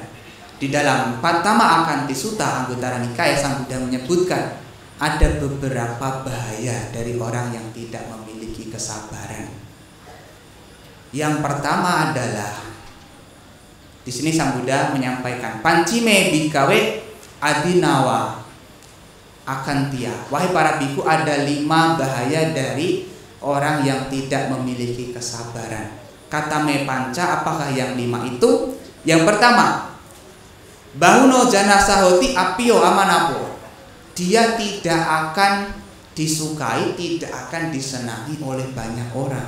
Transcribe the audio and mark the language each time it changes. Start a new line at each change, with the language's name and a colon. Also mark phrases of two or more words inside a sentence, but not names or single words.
Indonesian: Di dalam Pattama Akhanti Sutta Anguttara Nikaya, Sang Buddha menyebutkan ada beberapa bahaya dari orang yang tidak memiliki kesabaran. Yang pertama adalah, di sini Sang Buddha menyampaikan,
Pali: pancime bhikkhave adinawa akhantiya.
Indonesian: Wahai para biku, ada 5 bahaya dari orang yang tidak memiliki kesabaran.
Pali: Kata me panca,
Indonesian: apakah yang 5 itu? Yang pertama,
Pali: bahuno jana sahoti apio amanapo.
Indonesian: Dia tidak akan disukai, tidak akan disenangi oleh banyak orang.